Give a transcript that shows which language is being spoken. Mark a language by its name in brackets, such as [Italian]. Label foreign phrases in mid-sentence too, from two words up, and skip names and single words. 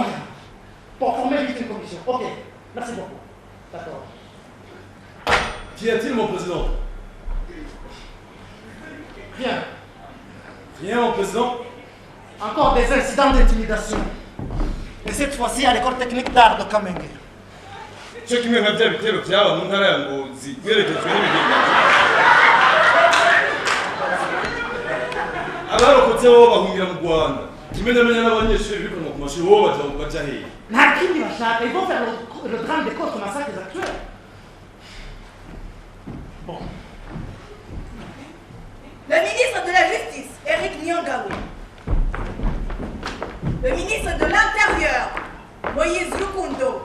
[French] Bon, formez vite une commission. Ok. Merci beaucoup. D'accord. Qu'y a-t-il, mon président? Rien. Rien, mon président. Encore des incidents d'intimidation. Et cette fois-ci à l'école technique d'art de Kamenge. [Rundi] Cyo kimwe nka bya bitero byaba mu ntara ya Ngozi byerekejwe n'ibigega. Abarokotse bo bahungira mu Rwanda. Kimenyamenya n'abanyeshuri bikanwa ku mashuri bo baja hehe. Nta kindi bashaka. [French] Ils vont faire le drame des contre massacres actuels. Bon. Le ministre de la Justice, Eric Nyangawé. Le ministre de l'Intérieur, Moïse Lukundo.